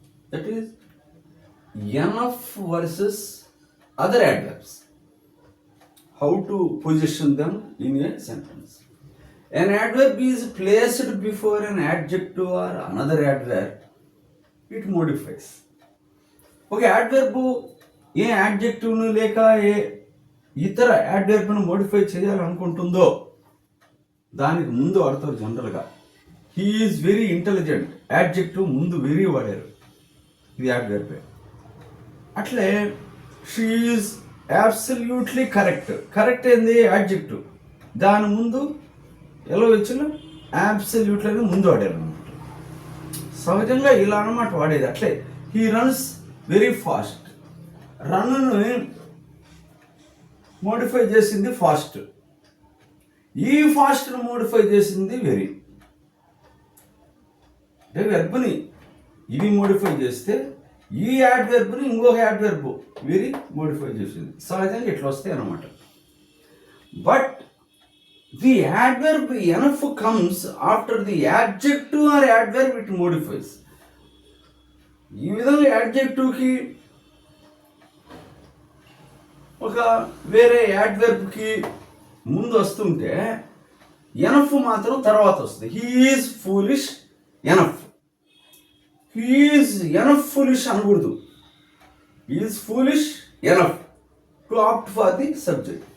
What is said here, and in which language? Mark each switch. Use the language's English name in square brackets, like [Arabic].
[English] That is enough versus other adverbs. How to position them in a sentence. An adverb is placed before an adjective or another adverb. It modifies. [Telugu] ఒక adverb ఏ యాడ్జెక్టివ్ను లేక ఏ ఇతర యాడ్వర్బ్ను modify చేయాలనుకుంటుందో దానికి ముందు వాడతారు జనరల్గా. [English] he is very intelligent, [Telugu] adjective ముందు very వాడారు, ఇది యాడ్వర్బే. అట్లే [English] she is absolutely correct, [Telugu] correct ఏంది యాడ్జెక్టివ్, దాని ముందు ఎలా వచ్చిన అబ్సల్యూట్లీ అని ముందు వాడారు అనమాట. సహజంగా ఇలా అన్నమాట వాడేది. అట్లే [English] he runs very fast, [Telugu] run modify చేసింది ఫాస్ట్, ఈ ఫాస్ట్ను మోడిఫై చేసింది వెరీ. అంటే వెర్బ్ని ఇది మోడిఫై చేస్తే ఈ యాడ్వర్బ్ని ఇంకొక యాడ్వర్బ్ వెరీ మోడిఫై చేసింది. సహజంగా ఇట్లా వస్తాయి అన్నమాట. [English] But the adverb enough comes after the adjective or adverb it modifies. [Telugu] ఈ విధంగా యాడ్జెక్టివ్కి ఒక వేరే యాడ్వర్బ్కి ముందు వస్తుంటే ఎనఫ్ మాత్రం తర్వాత వస్తుంది. [English] he is foolish enough, he is enough foolish [Telugu] అనకూడదు, [English] He is foolish enough to opt for the subject.